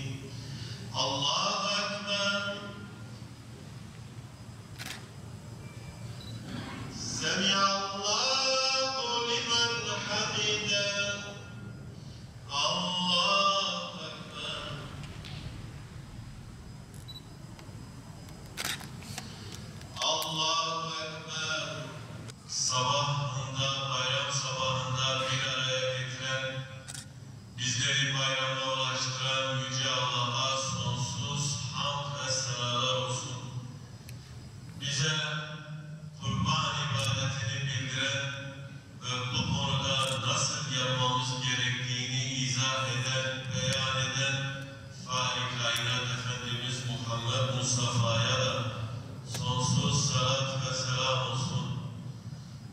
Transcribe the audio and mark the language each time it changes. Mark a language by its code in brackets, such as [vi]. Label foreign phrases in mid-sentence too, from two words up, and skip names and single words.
[ar] الله أكبر. سمع الله لمن حمده. الله أكبر. الله أكبر. [tr] Sabahında, bayram sabahında bir araya getiren, bizleri bayramla ulaştıran Yüce Allah'a sonsuz hamd ve senalar olsun. Bize kurban ibadetini bildiren ve bu konuda nasıl yapmamız gerektiğini izah eden, beyan eden Fahri Kainat Efendimiz Muhammed Mustafa'ya da sonsuz salat ve selam olsun.